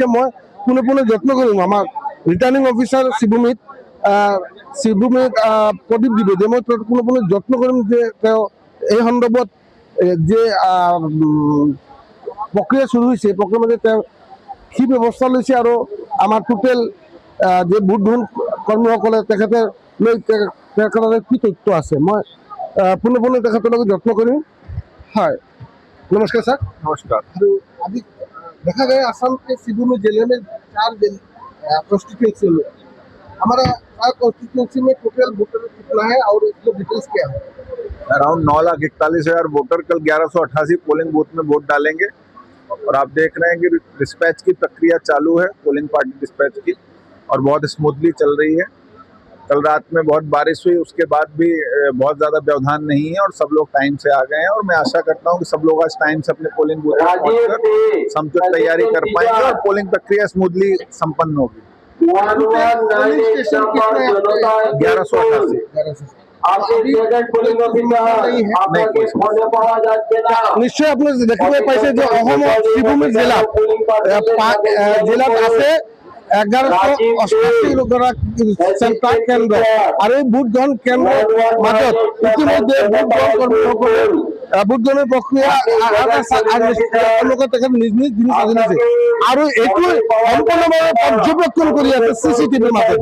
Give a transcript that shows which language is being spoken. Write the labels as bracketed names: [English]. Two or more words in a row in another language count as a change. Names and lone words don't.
[Assamese] মই পোনে যত্ন কৰিম আমাৰ ৰিটাৰ্ণিং অফিচাৰ শিৱুমীত প্ৰদীপ দ্বিবেদী, মই পোনে যত্ন কৰিম যে তেওঁ এই সন্দৰ্ভত যে প্ৰক্ৰিয়া চুৰু হৈছে প্ৰক্ৰিয়াৰ মাজত তেওঁ কি ব্যৱস্থা লৈছে আৰু আমাৰ টোটেল যে ভোট গ্ৰহণ কৰ্মীসকলে তেখেতে লৈ তেখেতৰ কি তথ্য আছে, মই পোনে তেখেতৰ লগত যত্ন কৰিম। হয়, [Hindi] नमस्कार सर। नमस्कार। अभी देखा गया असम के शिवुमी जिले में 4 कॉन्स्टिट्यूंसी में हमारा कॉन्स्टिट्यूंसी में [English] total voter [Hindi] कितना है और इसके डिटेल्स क्या है? अराउंड 9,41,000 वोटर कल 1188 [English] polling booth [Hindi] में वोट डालेंगे और आप देख रहे हैं कि डिस्पैच की प्रक्रिया चालू है, [English] polling party dispatch [Hindi] की, और बहुत स्मूथली चल रही है। कल रात में बहुत बारिश हुई, उसके बाद भी बहुत ज़्यादा व्यवधान नहीं है और सब लोग टाइम से आ गए हैं और मैं आशा करता हूं कि सब लोग आज टाइम से अपने [English] polling booth [Hindi] पर पहुंचकर समुचित तैयारी कर पाएंगे और पोलिंग प्रक्रिया स्मूथली संपन्न होगी। 1188। [Assamese] নিশ্চয় আপুনি দেখিবলৈ পাইছে যে অসমৰ শিৱুমী জিলাত আছে 1188 গৰাকী চেণ্টাৰ কেন্দ্ৰ আৰু এই ভোট গ্ৰহণ কেন্দ্ৰৰ মাজত ইতিমধ্যে ভোট গ্ৰহণৰ প্ৰক্ৰিয়া তেখেত নিজ নিজ জিনিস আনিছে আৰু এইটো সম্পূৰ্ণভাৱে পৰ্যবেক্ষণ কৰি আছে CCTVৰ মাজত।